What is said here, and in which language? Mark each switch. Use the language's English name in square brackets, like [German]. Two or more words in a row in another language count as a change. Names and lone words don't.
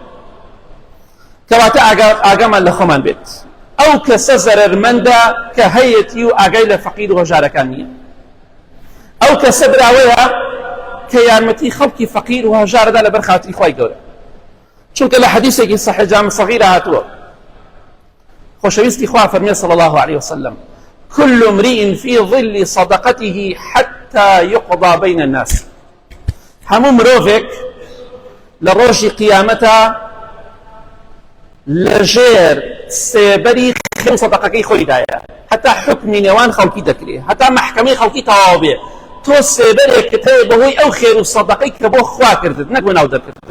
[Central Kurdish] کەواتە ئاگامان لە خۆمان بێت، ئەو کەسە زەرەرمەندە کە هەیەتی و ئاگای لە فەقیر و هەژارەکان نییە، ئەو کەسە براوەیە کە یارمەتی خەڵکی فەقیر و هەژارەدا لەبەر خاتری خوای گەورە، چونکە لە حەدیثێکی صحیح جامع صغیرە هاتووە، خۆشەویستی خوا فەرمێ [Arabic] صلی الله عليه وسلم كل امرئ في ظل صدقته حتى يقضى بين الناس. [Central Kurdish] هەموو مرۆڤێک لە ڕۆژی قیامەتە لەژێر سێبەری خێو سەدەقەکەی خۆیدایە، هەتا حکمی نێوان خەڵکی دەکرێت، هەتا مەحکەمەی خەڵکی تەواو بێ، تۆ سێبەرێکت هەیە بەهۆی ئەو خێر و سەدەقەی کە بۆ خوا کردت نەک بۆ ناو دەرکردن.